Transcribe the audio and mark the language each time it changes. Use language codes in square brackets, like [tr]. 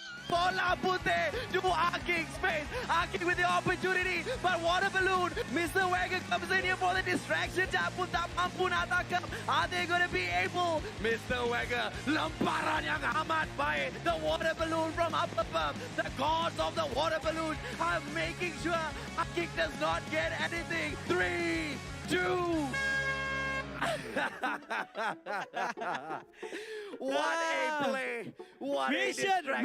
[ms] Bola putih [en] to arcing space. Arcing with the opportunity. But water balloon. Mr. Wagger comes in here for the distraction. [ms] Japun tak mampu nak tangkap. [en] Are they going to be able? Mr. Wagger. [ms] Lemparan yang amat baik. [en] The water balloon from up above. The gods of the water balloon are making sure Arcing does not get anything. 3, 2. What a play. What a distraction.